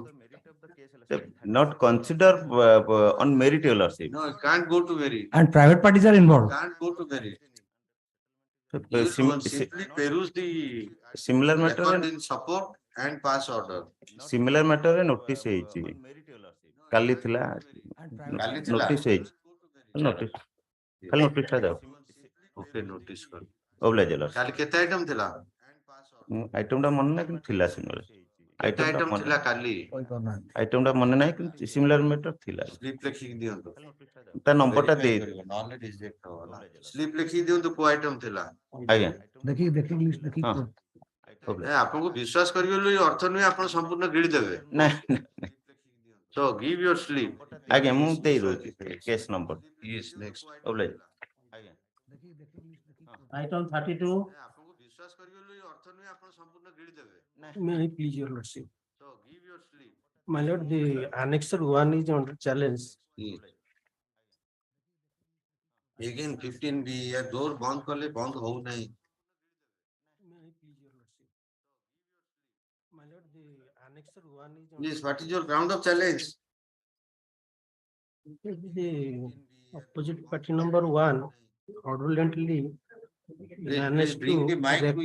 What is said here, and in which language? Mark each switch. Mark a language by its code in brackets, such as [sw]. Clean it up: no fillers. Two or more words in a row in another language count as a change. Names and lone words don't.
[en] not consider on merit, Lordship. No, it can't go to merit. And private parties are involved. Can't go to merit. Simply peruse the similar matter record in support and pass order. Similar matter notice [or] ହେଇଛି କାଲି ଥିଲା notice ହେଇଛି notice ଖାଲି notice ଟା ଯାଉ [en] Okay, notice କର. oblige [or] କାଲି କେତେ item ଥିଲା? item ଟା ମନେ ନାହିଁ କିନ୍ତୁ ଥିଲା similar କେତେ item ଥିଲା କାଲି? item ଟା ମନେ ନାହିଁ କିନ୍ତୁ [en] similar matter [or] ଥିଲା Slip ଲେଖିକି ଦିଅନ୍ତୁ. ତା number ଟା ଦେଇ ନହେଲେ reject ହବ ନା. Slip ଲେଖିକି ଦିଅନ୍ତୁ କୋଉ item ଥିଲା? ଆଜ୍ଞା [hi] देखिए list देखिए. [or] ଆପଣଙ୍କୁ ବିଶ୍ୱାସ କରିବେ ବୋଲି ଅର୍ଥ ନୁହେଁ ଆପଣ ସମ୍ପୂର୍ଣ୍ଣ ଗିଳି ଦେବେ. ନାଇଁ [en] So give your slip. [or] ଆଜ୍ଞା ମୁଁ ଦେଇ ଦଉଛି [en] case number. Yes, next. oblige Item 32. [or] ଆପଣଙ୍କୁ ବିଶ୍ୱାସ କରିବେ ବୋଲି ଅର୍ଥ ନୁହେଁ ଆପଣ ସମ୍ପୂର୍ଣ୍ଣ ଗିଳି ଦେବେ. [en] May I please your lordship? So give your slip. My lord, the annexure 1 is under challenge. [hi] Again 15B या door बंद करले बंद हो नहीं. [en] My lord, the annexure 1 is. Yes, what is your ground of challenge? The opposite party number one fraudulently managed bring the to mic to your